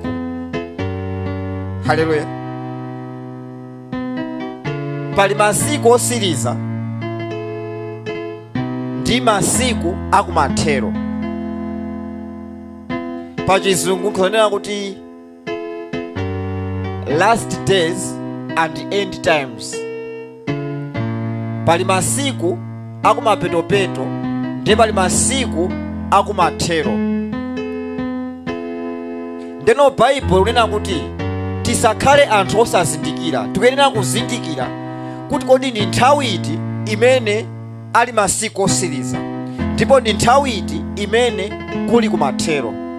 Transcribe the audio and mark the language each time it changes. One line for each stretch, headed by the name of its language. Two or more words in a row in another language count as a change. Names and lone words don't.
Nyanja: Haleluya. Pali masiku otsiriza ndi masiku akumathero. Pa chizungu kunena kuti
English: last days and end times.
Nyanja: Pali masiku akumapetopeto ndi pali masiku akumathero. Ndeno Bible unena kuti tisakhale anthu osazindikira. Tikuyenera kuzindikira kuti kodi ndi nthawi iti imene ali masiku osiriza, ndipo ndi nthawi iti imene kuli kumathero.